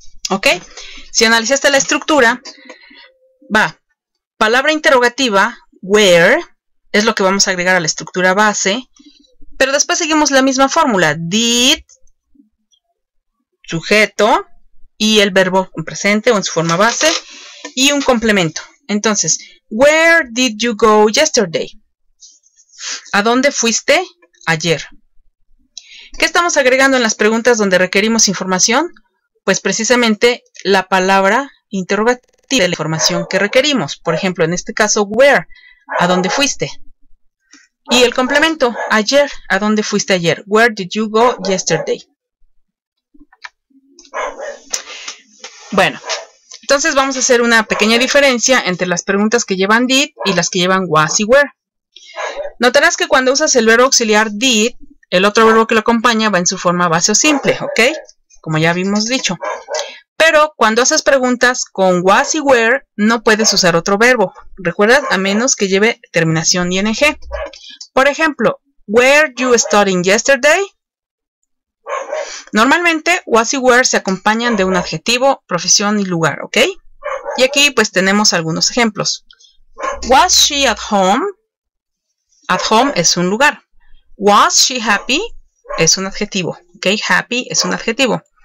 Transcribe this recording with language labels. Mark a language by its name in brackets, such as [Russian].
[Spanish] ¿Ok? Si analizaste la estructura, va, palabra interrogativa, where, es lo que vamos a agregar a la estructura base, pero después seguimos la misma fórmula, did, sujeto, y el verbo en presente o en su forma base, y un complemento. Entonces, [English] where did you go yesterday? [Spanish] ¿A dónde fuiste ayer? ¿Qué estamos agregando en las preguntas donde requerimos información? Pues precisamente la palabra interrogativa de la información que requerimos. Por ejemplo, en este caso, where, ¿a dónde fuiste? Y el complemento, ayer, ¿a dónde fuiste ayer? [English] Where did you go yesterday? [Spanish] Bueno, entonces vamos a hacer una pequeña diferencia entre las preguntas que llevan did y las que llevan was y were. Notarás que cuando usas el verbo auxiliar did, el otro verbo que lo acompaña va en su forma base o simple, ¿ok? Como ya habíamos dicho. Pero cuando haces preguntas con was y were, no puedes usar otro verbo. ¿Recuerdas? A menos que lleve terminación ing. Por ejemplo, [English] were you studying yesterday? [Spanish] Normalmente, was y were se acompañan de un adjetivo, profesión y lugar, ¿ok? Y aquí pues tenemos algunos ejemplos. [English] Was she at home? At home [Spanish] es un lugar. [English] Was she happy? [Spanish] Es un adjetivo, ¿ok? Happy es un adjetivo.